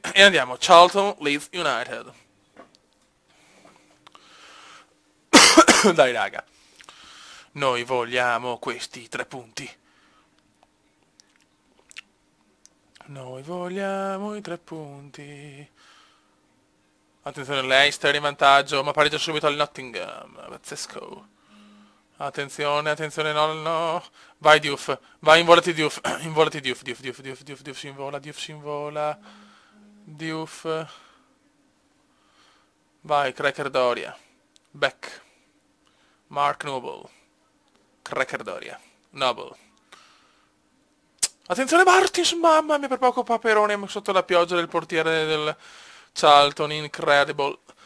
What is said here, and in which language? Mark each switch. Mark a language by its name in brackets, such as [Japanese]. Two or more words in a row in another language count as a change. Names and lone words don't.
[Italian] E andiamo, Charlton Leeds United. Dai raga, noi vogliamo questi 3 punti. Noi vogliamo i 3 punti. Attenzione, Leicester in vantaggio, ma pareggia subito al Nottingham. Pazzesco. Attenzione, attenzione, no, no. Vai Diouf, vai, involati Diouf. Involati Diouf, Diouf, Diouf, Diouf, Diouf, Diouf si invola, Diouf si invola. Diouf. Vai, Cracker Doria. Beck. Mark Noble. Cracker Doria. Noble. Attenzione Martins, mamma mia, per poco Paperone sotto la pioggia del portiere del Charlton, incredible.